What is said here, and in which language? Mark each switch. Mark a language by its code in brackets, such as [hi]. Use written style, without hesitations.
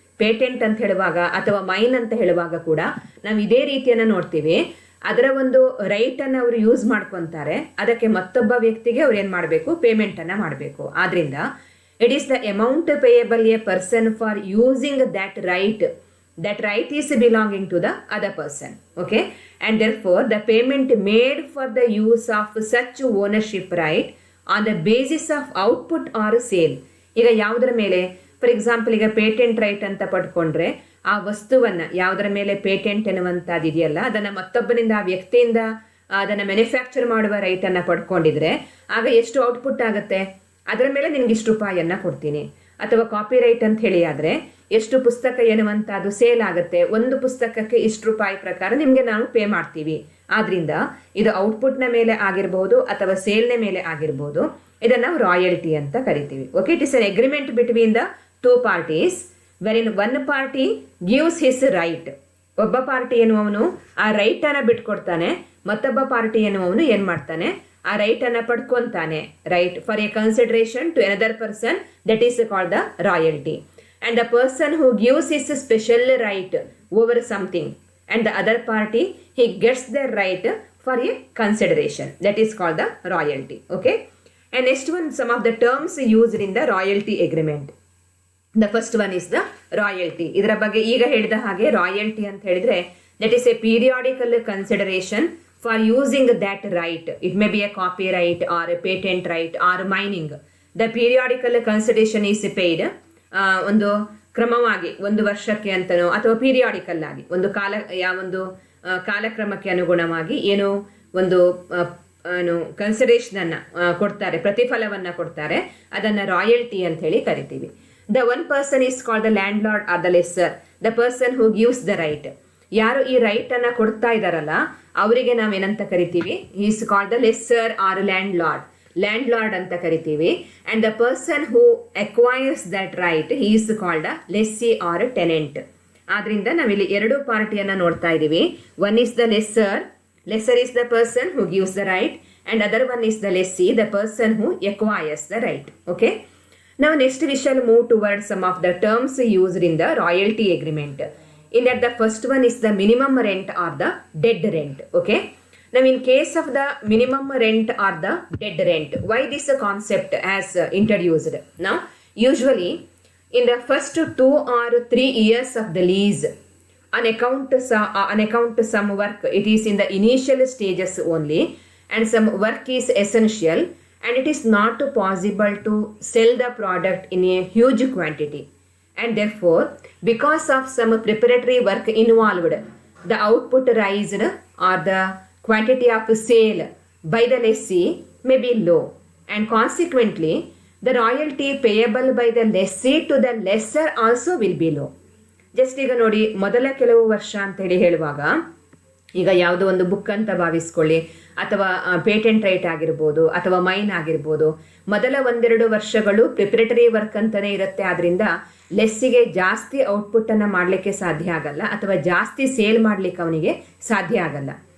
[kn] Patent ಅಂತ ಹೇಳುವಾಗ ಅಥವಾ ಮೈನ್ ಅಂತ ಹೇಳುವಾಗ ಕೂಡ ನಾವು ಇದೇ ರೀತಿಯನ್ನು ನೋಡ್ತೀವಿ. ಅದರ ಒಂದು ರೈಟನ್ನು ಅವರು ಯೂಸ್ ಮಾಡ್ಕೊತಾರೆ, ಅದಕ್ಕೆ ಮತ್ತೊಬ್ಬ ವ್ಯಕ್ತಿಗೆ ಅವ್ರು ಏನು ಮಾಡಬೇಕು? ಪೇಮೆಂಟನ್ನು ಮಾಡಬೇಕು. [en] ಆದ್ದರಿಂದ it is the amount payable a person for using that right. That right is belonging to the other person, okay? And therefore, the payment made for the use of such ownership right on the basis of output or sale. [kn] ಈಗ ಯಾವುದರ ಮೇಲೆ, for example, ಈಗ patent right ಅಂತ ಪಡ್ಕೊಂಡ್ರೆ ಆ ವಸ್ತುವನ್ನು ಯಾವುದರ ಮೇಲೆ patent ಎನ್ನುವಂಥದ್ದು ಇದೆಯಲ್ಲ, ಅದನ್ನು ಮತ್ತೊಬ್ಬನಿಂದ, ಆ ವ್ಯಕ್ತಿಯಿಂದ ಅದನ್ನು ಮ್ಯಾನುಫ್ಯಾಕ್ಚರ್ ಮಾಡುವ ರೈಟನ್ನು ಪಡ್ಕೊಂಡಿದ್ರೆ ಆಗ ಎಷ್ಟು ಔಟ್ಪುಟ್ ಆಗುತ್ತೆ? ಅದರ ಮೇಲೆ ನಿನಗೆ ಇಷ್ಟು ರೂಪಾಯಿಯನ್ನು ಕೊಡ್ತೀನಿ. ಅಥವಾ ಕಾಪಿ ರೈಟ್ ಅಂತ ಹೇಳಿ ಆದರೆ ಎಷ್ಟು ಪುಸ್ತಕ ಎನ್ನುವಂಥದ್ದು ಸೇಲ್ ಆಗುತ್ತೆ, ಒಂದು ಪುಸ್ತಕಕ್ಕೆ ಇಷ್ಟು ರೂಪಾಯಿ ಪ್ರಕಾರ ನಿಮಗೆ ನಾವು ಪೇ ಮಾಡ್ತೀವಿ. ಆದ್ದರಿಂದ ಇದು ಔಟ್ಪುಟ್ನ ಮೇಲೆ ಆಗಿರ್ಬೋದು ಅಥವಾ ಸೇಲ್ನ ಮೇಲೆ ಆಗಿರ್ಬೋದು. ಇದನ್ನು ನಾವು ರಾಯಲ್ಟಿ ಅಂತ ಕರಿತೀವಿ. [en] Okay, it is an agreement between the two parties where in one party gives his right. [kn] ಒಬ್ಬ ಪಾರ್ಟಿ ಎನ್ನುವವನು ಆ ರೈಟನ್ನು ಬಿಟ್ಕೊಡ್ತಾನೆ, ಮತ್ತೊಬ್ಬ ಪಾರ್ಟಿ ಎನ್ನುವವನು ಏನು ಮಾಡ್ತಾನೆ? ಆ ರೈಟನ್ನು ಪಡ್ಕೊತಾನೆ. [en] Right for a consideration to another person, that is called the royalty. And the person who gives his special right over something and the other party, he gets their right for a consideration. That is called the royalty. Okay. And next one, some of the terms used in the royalty agreement. The first one is the royalty. [kn] ಇದರ ಬಗ್ಗೆ ಈಗ ಹೇಳಿದ ಹಾಗೆ royalty ಅಂತ ಹೇಳಿದ್ರೆ [en] that is a periodical consideration for using that right. It may be a copyright or a patent right or mining. The periodical consideration is paid. [kn] ಒಂದು ಕ್ರಮವಾಗಿ ಒಂದು ವರ್ಷಕ್ಕೆ ಅಂತನೋ ಅಥವಾ ಪೀರಿಯಾಡಿಕಲ್ ಆಗಿ ಒಂದು ಯಾವೊಂದು ಕಾಲಕ್ರಮಕ್ಕೆ ಅನುಗುಣವಾಗಿ ಏನೋ ಒಂದು ಕನ್ಸಿಡರೇಷನನ್ನು ಕೊಡ್ತಾರೆ, ಪ್ರತಿಫಲವನ್ನು ಕೊಡ್ತಾರೆ. ಅದನ್ನು ರಾಯಲ್ಟಿ ಅಂತ ಹೇಳಿ ಕರಿತೀವಿ. [en] The one person is called the landlord or the lessor, the person who gives the right. [kn] ಯಾರು ಈ ರೈಟನ್ನು ಕೊಡ್ತಾ ಇದ್ದಾರಲ್ಲ ಅವರಿಗೆ ನಾವೇನಂತ ಕರಿತೀವಿ? [en] Is called the lessor or landlord. [kn] Land lord ಅಂತ ಕರಿತೀವಿ. [en] And the person who acquires that right he is called a lessee or tenant. [kn] ಆದ್ರಿಂದ ನಾವಿಲ್ಲಿ ಎರಡು ಪಾರ್ಟಿಯನ್ನು ನೋಡ್ತಾ ಇದ್ದೀವಿ. [en] One is the lessor. Lessor is the person who gives the right, and other one is the lessee, the person who acquires the right. Okay, ನಾವು next we shall move toward some of the terms used in the royalty agreement. in that the first one is the minimum rent or the dead rent. Okay, now in case of the minimum rent or the dead rent, why this concept as introduced? Now usually in the first 2 or 3 years of the lease, on account some work, it is in the initial stages only, and some work is essential, and it is not possible to sell the product in a huge quantity, and therefore because of some preparatory work involved, the output raised or the quantity of sale by the lessee may be low, and consequently the royalty payable by the lessee to the lessor also will be low. [kn] Just ಈಗ ನೋಡಿ, ಮೊದಲ ಕೆಲವು ವರ್ಷ ಅಂತೇಳಿ ಹೇಳುವಾಗ, ಈಗ ಯಾವುದೋ ಒಂದು ಬುಕ್ ಅಂತ ಭಾವಿಸ್ಕೊಳ್ಳಿ, ಅಥವಾ ಪೇಟೆಂಟ್ ರೈಟ್ ಆಗಿರ್ಬೋದು ಅಥವಾ ಮೈನ್ ಆಗಿರ್ಬೋದು, ಮೊದಲ 1-2 ವರ್ಷಗಳು ಪ್ರಿಪರೇಟರಿ ವರ್ಕ್ ಅಂತಲೇ ಇರುತ್ತೆ. ಆದ್ದರಿಂದ ಲೆಸ್ಸಿಗೆ ಜಾಸ್ತಿ ಔಟ್ಪುಟ್ಟನ್ನು ಮಾಡಲಿಕ್ಕೆ ಸಾಧ್ಯ ಆಗಲ್ಲ, ಅಥವಾ ಜಾಸ್ತಿ ಸೇಲ್ ಮಾಡಲಿಕ್ಕೆ ಅವನಿಗೆ ಸಾಧ್ಯ ಆಗಲ್ಲ.